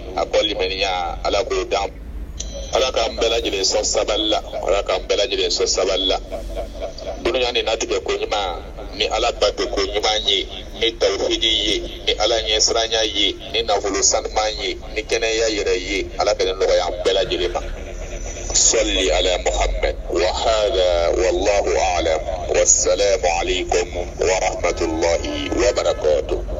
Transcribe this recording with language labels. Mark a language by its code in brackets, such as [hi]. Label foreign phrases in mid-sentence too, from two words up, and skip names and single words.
[bm] a kɔ limaniya ala k'o dan ala k'an bɛɛ lajɛlen sɔn sabali la ala k'an bɛɛ lajɛlen sɔn sabali la dunuya ni natigɛ ko ɲuman ni ala bato ko ɲuman ye ni tawhidi ye ni ala ɲɛsiranya ye ni nafolo sanuman ye ni kɛnɛya yɛrɛ ye ala ka nɔgɔya an bɛɛ lajɛlen ma [ar] صلي على محمد وهذا والله أعلم والسلام عليكم ورحمة الله وبركاته